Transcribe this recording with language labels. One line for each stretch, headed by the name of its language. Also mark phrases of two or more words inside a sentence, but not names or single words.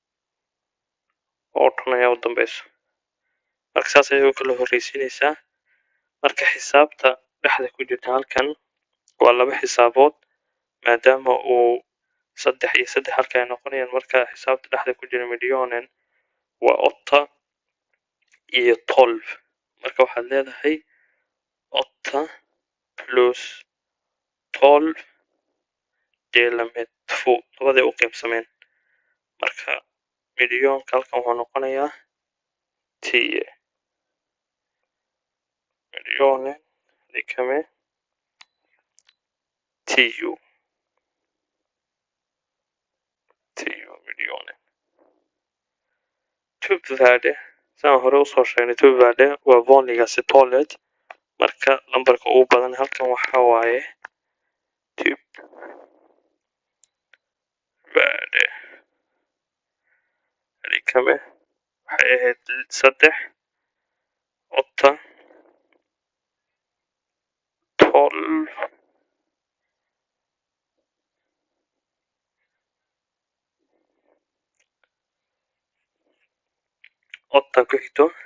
Somali: 18 ayaa u dambeyso marka saas ayay u kala horeysiinaysaa marka xisaabta dhexda ku jirta halkan waa laba xisaabood maadaama uu 3 iyo 3 halka ay noqonayaan marka xisaabta dhexda ku jira medianen waa 8 iyo 12 marka waxaad leedahay 8 plus 12
Swedish: delat med
Somali: 2 labaday u qaybsameen marka medianka halkan wuxuu noqonayaa 10
Swedish: medianen lika med 10 miljoner typvärde
Somali: saan hore usoo sheegnay typvärde waa
Swedish: vanligaste talet
Somali: marka lambarka ugu badan halkan waxaa waaye
Swedish: typvärde lika med
Somali: waxay ahayd 3 8 12 8 ku xigto